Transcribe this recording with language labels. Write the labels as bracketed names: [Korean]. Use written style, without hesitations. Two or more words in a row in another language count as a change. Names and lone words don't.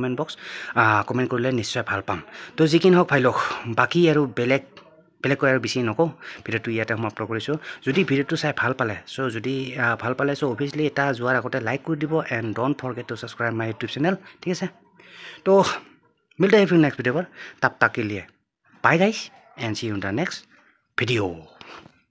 [Assamese] কমেণ্ট বক্স কমেণ্ট কৰিলে নিশ্চয় ভাল পাম তো যি কি নহওক ভাই লোক বাকী আৰু বেলেগকৈ আৰু বেছি নকওঁ ভিডিঅ'টো ইয়াতে সমাপ্ত কৰিছোঁ যদি ভিডিঅ'টো চাই ভাল পালে [English] so obviously [Assamese] এটা যোৱাৰ আগতে লাইক কৰি দিব [English] and don't forget to subscribe my YouTube channel [Assamese] ঠিক আছে [Hindi] तो मिलते हैं फिर [English] next video [Hindi] पर तब तक के लिए [English] bye guys and see you in the next video